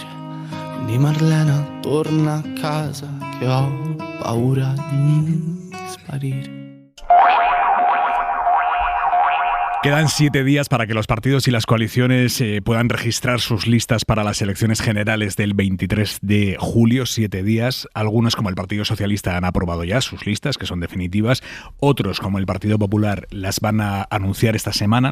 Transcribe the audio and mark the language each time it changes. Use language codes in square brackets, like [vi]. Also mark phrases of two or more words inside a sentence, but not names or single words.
[it] Di Marlena, torna a casa, che ho paura di sparire. [es] Quedan 7 días para que los partidos y las coaliciones puedan registrar sus listas para las elecciones generales del 23 de julio. 7 días. Algunos, como el Partido Socialista, han aprobado ya sus listas, que son definitivas. Otros, como el Partido Popular, las van a anunciar esta semana.